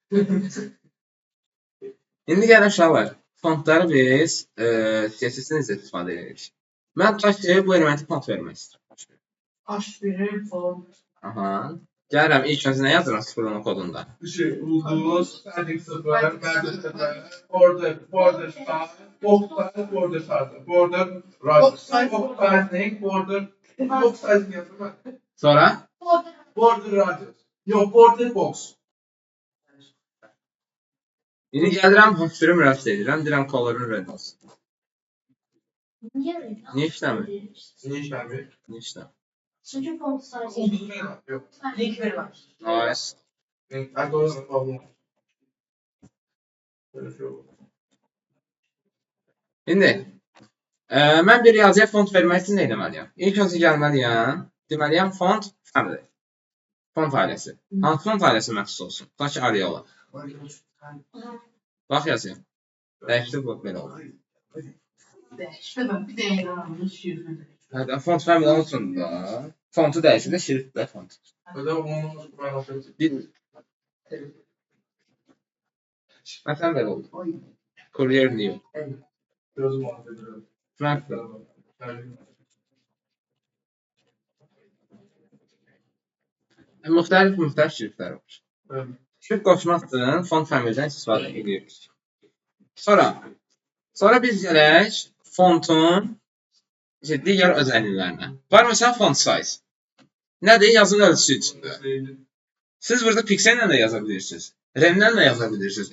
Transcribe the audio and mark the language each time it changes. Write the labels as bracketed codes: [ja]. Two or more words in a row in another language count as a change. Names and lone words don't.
[az] İndi gəlin uşaqlar. Fontları biz CSS-dən necə istifadə edirik. Mən tutaq ki, bu elementi font vermək istəyirəm. H1'in font. Aha. Gəlirəm, ilk öncə nə yazıram sıfırlama kodunda? Ulduz, [en] padding 0, padding 0, border style, box size, border size, border right, box sizing, border, box sizing yazılır. Sonra? Border radius. Yox, border box. [az] İndi gəlirəm, hökürü müraciət edirəm, deyirəm color'ın red olsun. Niyə işləmir? Niyə işləmir? Niyə işləmir? [tr] Çünkü font sadece [az] Ulduz verir. Yox. [tr] linkleri var. Nice. Algoritma problem. Böyle şey olur. [az] İndi, mən bir yazıya font vermək üçün nə etməliyəm? İlk öncə gəlməliyəm, deməliyəm [en] font family. [az] Font ailəsi. Hansı font ailəsi məxsus olsun? Tutaq ki, Arial. Bax yazayım. Dəyişdir bu belə olur. [tr] İşte bak bir de yaranmış şifre. [az] Hadi [en] font family [az] olsun da. Fontu dəyişir də şrift də font. [tr] Öyle onu merak ettim. [az] Bir məsələn belə oldu. Oy. Courier new. [tr] Biraz muhabbet edelim. [az] Frankfurt. Müxtəlif şriftlər var. [tr] Evet. [az] Şrift qoşmaq üçün [en] font familydən [az] istifadə edirik. Sonra biz gələk fontun digər özəlliklərinə. Var məsələn [en] font size. [az] Nədir? Yazın ölçüsü içində. Siz burada piksellə də yaza bilirsiniz. Remlə də yaza bilirsiniz.